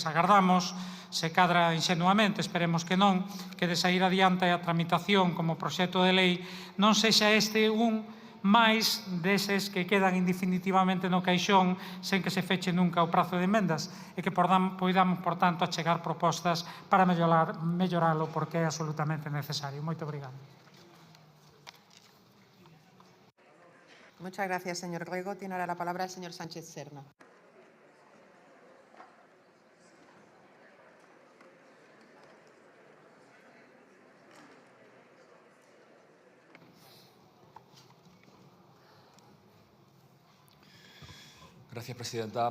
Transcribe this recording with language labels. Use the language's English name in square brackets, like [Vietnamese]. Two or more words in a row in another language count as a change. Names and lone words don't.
[Galician] Agardamos, se cadra inxenuamente, esperemos que non, que de sair adiante a tramitación como proxecto de lei non sexa este un máis deses que quedan indefinitivamente no caixón sen que se feche nunca o prazo de emendas e que poidamos, por tanto, achegar propostas para melloralo porque é absolutamente necesario. Moito obrigado. [Spanish] Muchas gracias, señor Grego. Tiene ahora la palabra el señor Sánchez Serna. Gracias, presidenta.